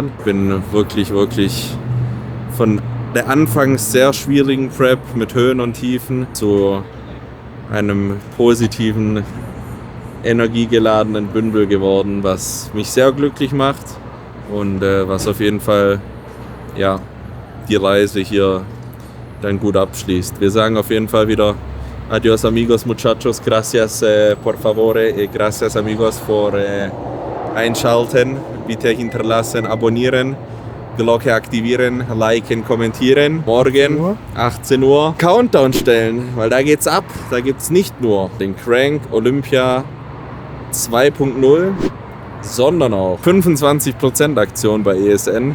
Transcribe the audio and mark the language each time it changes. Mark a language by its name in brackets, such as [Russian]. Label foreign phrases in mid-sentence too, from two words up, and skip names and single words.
[German] Ich bin wirklich, wirklich von der anfangs sehr schwierigen Prep mit Höhen und Tiefen zu einem positiven, energiegeladenen Bündel geworden, was mich sehr glücklich macht und was auf jeden Fall, ja, die Reise hier dann gut abschließt. Wir sagen auf jeden Fall wieder [Spanish] adios amigos, muchachos, gracias por favore y gracias amigos por [German] einschalten. Bitte hinterlassen, abonnieren, Glocke aktivieren, liken, kommentieren. Morgen 18 Uhr Countdown stellen, weil da geht's ab. Da gibt's nicht nur den Crank Olympia 2.0, sondern auch 25% Aktion bei ESN.